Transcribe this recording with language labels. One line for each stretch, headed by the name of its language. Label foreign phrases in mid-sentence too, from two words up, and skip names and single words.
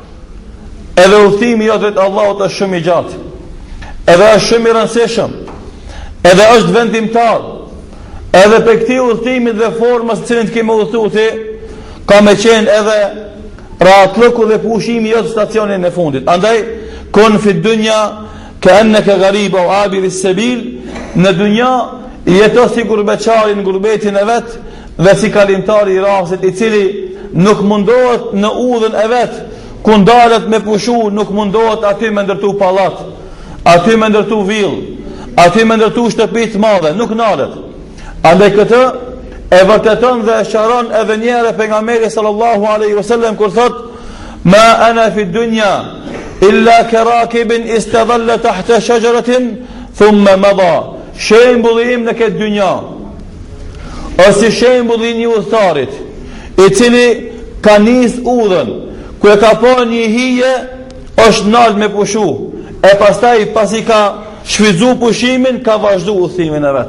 Albanian: Edhe udhëtimi jo drejt Allahut është shumë I gjatë. Edhe është shumë I rëndësishëm. Edhe është vendimtar. Edhe për këtij udhëtimi dhe formës të cilën kemi udhëtuar, ka me qenë edhe rahatlëku dhe pushimi jo të stacionin e fundit.
Arabic: اندج كن في الدنيا كأنك غريب أو عابر السبيل,
Albanian: në dunja jeto si gurbeçari në gurbetin e vet dhe si kalimtari I rrafsit I cili nuk mundohet në udhën e vet ku ndalet me pushu, nuk mundohet aty me ndërtu pallat, aty me ndërtu vill, aty me ndërtu shtëpi të mëdha, nuk ndalet. Andaj këtë e vërteton dhe e sharon edhe një herë pejgamberi
Arabic: صلى الله عليه وسلم
Albanian: kur thot:
Arabic: "ما أنا في الدنيا إلا كراكب استظل تحت شجرة ثم مضى."
Albanian: Shembulli im në këtë dynja është shembulli I një udhëtarit I cili ka nis udhën, ku e ka pa një hije, është nalt me pushu, e pastaj pasi ka shfrytzu pushimin, ka vazhdu udhëtimin e vet.